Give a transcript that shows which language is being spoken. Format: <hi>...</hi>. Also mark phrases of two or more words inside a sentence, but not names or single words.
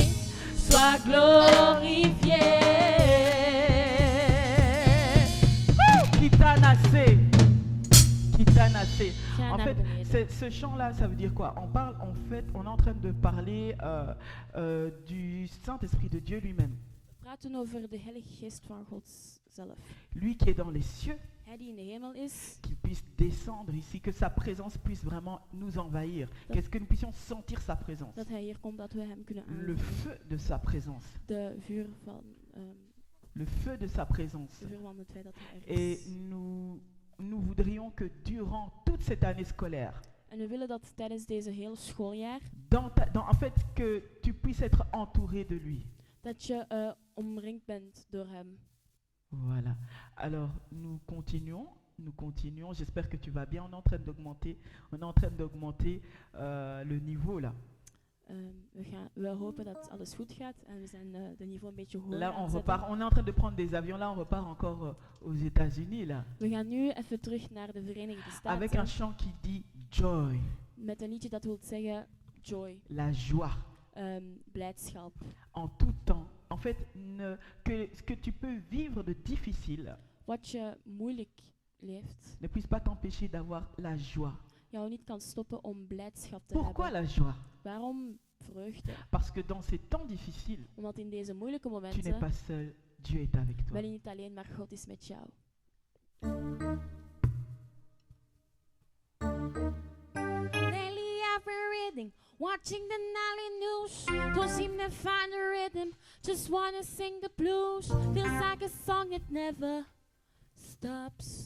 <fr>Sois glorifié. Kitanase. Kitanase. Tiens, En fait, Nathaniel. ce chant-là, ça veut dire quoi? On parle, en fait, on est en train de parler du Saint-Esprit de Dieu lui-même.</fr> <nl>We praten over de Heilige Geest van God zelf.</nl> <fr>Lui qui est dans les cieux,</fr> <nl>Hij die in de hemel is,</nl> <fr>qu'il puisse descendre ici, que sa présence puisse vraiment nous envahir, qu'est-ce que nous puissions sentir sa présence,</fr> <nl>dat hij hier komt, dat we hem kunnen</nl> <fr>le</fr> <nl>aanvoelen.</nl> <fr>feu de sa présence,</fr> <nl>De vuur van,</nl> <fr>le feu de sa présence.</fr> <nl>de vuur van het feit dat hij er</nl> <fr>Et</fr> <nl>is.</nl> <fr>nous voudrions que durant toute cette année scolaire,</fr> <nl>En we willen dat tijdens deze hele schooljaar,</nl> <fr>en fait, que tu puisses être entouré de lui.</fr> <nl>dat je omringd bent door hem.</nl> <fr>Voilà. Alors, nous continuons. J'espère que tu vas bien. On est en train d'augmenter le niveau là.</fr> <nl>We hopen dat alles goed gaat en we zijn de niveau een beetje hoger</nl> <fr>Là,</fr> <nl>aan</nl> <fr>on</fr> <nl>het zetten.</nl> <fr>repart. On est en train de prendre des avions. Là, on repart encore aux États-Unis là,</fr> <nl>We gaan nu even terug naar de Verenigde</nl> <fr>avec</fr> <nl>Staten</nl> <fr>un chant qui dit joy,</fr> <nl>met een liedje dat wil zeggen joy,</nl> <fr>la joie</fr> <nl>blijdschap.</nl> <fr>en tout temps. En fait, que ce que tu peux vivre de difficile</fr> <nl>Wat je moeilijk leeft,</nl> <fr>ne puisse pas t'empêcher d'avoir la joie.</fr> <nl>jou niet kan stoppen om blijdschap te</nl> <fr>Pourquoi</fr> <nl>hebben.</nl> <fr>la joie?</fr> <nl>Waarom vreugde?</nl> <fr>Parce que dans ces temps difficiles,</fr> <nl>Omdat in deze moeilijke</nl> <fr>tu n'es</fr> <nl>momenten</nl> <fr>pas seul. Dieu est avec toi.</fr> <nl>ben je niet alleen, maar God is met jou.</nl> <en>Daily every reading, watching the nightly news, don't seem to find a rhythm, just wanna sing the blues. Feels like a song that never stops.</en>